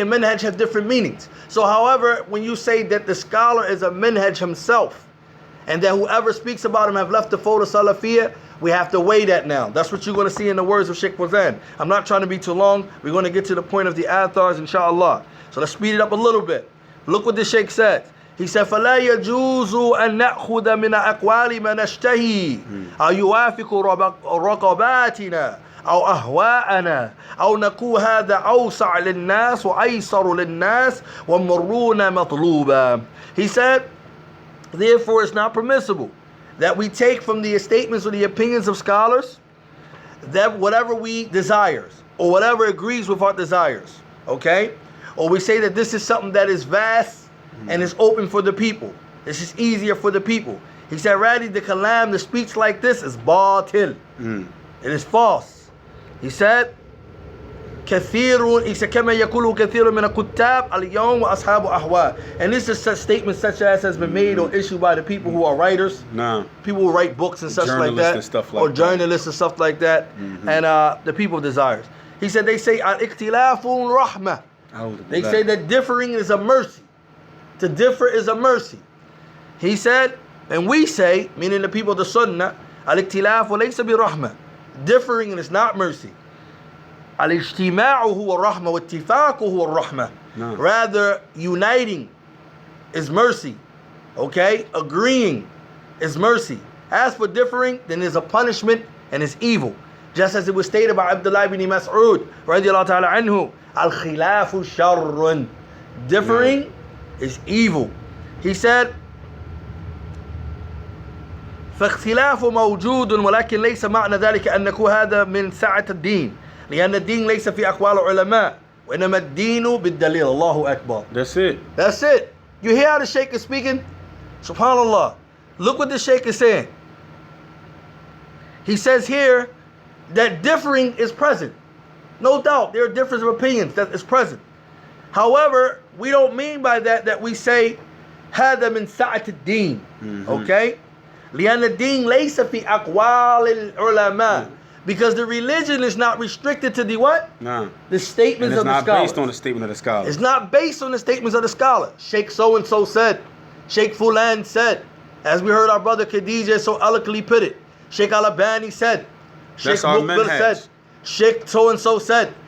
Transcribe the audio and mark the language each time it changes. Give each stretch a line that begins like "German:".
English: And manhaj have different meanings. So however, when you say that the scholar is a manhaj himself, and that whoever speaks about him have left the fold of Salafiyah, we have to weigh that now. That's what you're going to see in the words of Sheikh Fawzan. I'm not trying to be too long. We're going to get to the point of the Aathars, inshallah. So let's speed it up a little bit. Look what the Sheikh said. He said,
Arabic: فَلَا يَجُوزُ أَن نَأْخُذَ مِنَ أَقْوَالِ مَا نَشْتَهِي أَوْ يُوَافِقُ رَقَبَاتِنَا أو أهواءنا أو نقول هذا أوسع للناس وأيسر للناس ومرون مطلوبا.
English: He said, therefore it's not permissible that we take from the statements or the opinions of scholars that whatever we desires or whatever agrees with our desires, okay? Or we say that this is something that is vast and is open for the people. This is easier for the people. He said, rather the kalam, the speech like this is batil. It is false. He said,
Arabic: كثير كما يقول كثير من الكتاب اليوم وأصحاب أهواء.
English: And this is such statements such as has been made or issued by the people who are writers, people who write books and such like that, and stuff like or journalists and stuff like that, and the people of desires. He said they say
Arabic: al-ikhtilafu rahmah.
English: They say that differing is a mercy. To differ is a mercy. He said, and we say, meaning the people of the Sunnah,
Arabic: al-ikhtilafu laysa bi rahmah.
English: Differing is not mercy.
Arabic: Al-ijtima'u huwa rahmah wa ittifaqu huwa rahmah.
English: Rather, uniting is mercy. Okay? Agreeing is mercy. As for differing, then there's a punishment and it's evil. Just as it was stated by Abdullah ibn Mas'ud radiyallahu ta'ala anhu,
Arabic: al-khilafu sharrun.
English: Differing is evil. He said,
Arabic: فاختلاف موجود ولكن ليس معنى ذلك أن نكون هذا من سعة الدين لأن الدين ليس في أقوال العلماء وإنما الدين بالدليل. الله أكبر.
English: That's it. That's it. You hear how the Shaykh is speaking? SubhanAllah. Look what the Shaykh is saying. He says here that differing is present. No doubt, there are differences of opinions that is present. However, we don't mean by that we say
Arabic: هذا من سعة الدين.
English: Okay?
Arabic: لأن الدين ليس في أقوال العلماء.
English: Because the religion is not restricted to the what? No. The statements of the scholars. It's not based on the statement of the scholars. It's not based on the statements of the scholar. Sheikh so-and-so said. Sheikh Fulan said. As we heard our brother Khadijah so eloquently put it. Sheikh Al-Albani said. Sheikh Muqbil said. Sheikh so-and-so said.